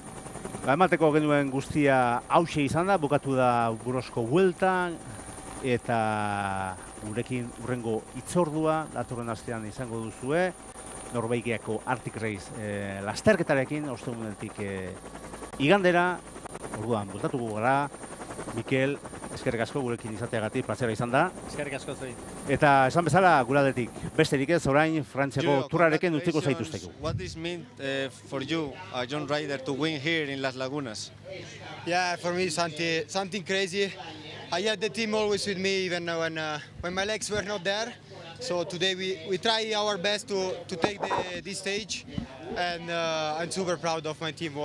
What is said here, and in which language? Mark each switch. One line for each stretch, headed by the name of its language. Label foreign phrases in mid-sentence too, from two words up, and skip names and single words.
Basque: Emateko genuen guztia hauxe izan da, bukatu da Burgosko Vuelta, eta gurekin urrengo itzordua, datorren astean izango duzue, Norbaikiako Arctic Race lasterketarekin, ostegunetik igandera, orduan bultatuko gara, Mikel, eskerrik asko gurekin izateagatik, plazera izan da. Eskerrik asko zoi. Eta esan bezala, gure aldetik, besterik ez, orain Frantziako turrarekin utziko zaituzteko.
English: What does it mean for you, a young rider, to win here in Las Lagunas? Yeah, for me something crazy. I had the team always with me, even when my legs were not there. So today we try our best to take this stage, and I'm super proud of my team.